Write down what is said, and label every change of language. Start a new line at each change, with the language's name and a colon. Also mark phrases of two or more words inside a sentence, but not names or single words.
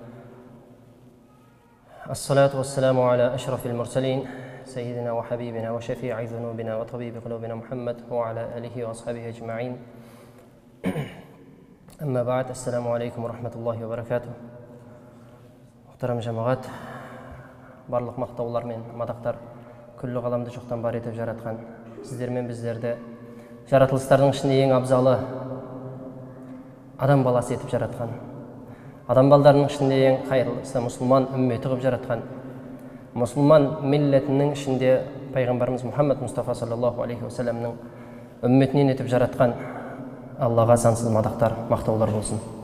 Arabic: الصلاة والسلام على أشرف المرسلين سيدنا وحبيبنا وشفيع ذنوبنا وطبيب قلوبنا محمد وعلى آله وأصحابه أجمعين. أما بعد، السلام عليكم ورحمة الله وبركاته.
Kazakh: محترم жамағат, барлық мақтаулар мен мадақтар күллі ғаламды жоқтан бар етіп жаратқан сіздер мен біздерді жаратылыстардың ішінде ең абзалы адам баласы етіп жаратқан, адам балдарының ішінде ең қайырлысы мұсылман үмметі қылып жаратқан, мұсылман миллетінің ішінде пайғамбарымыз Мұхаммад Мұстафа
Arabic: صلى الله عليه وسلم
Kazakh: үмметінен етіп жаратқан Аллаға сансыз мадақтар, мақтаулар болсын.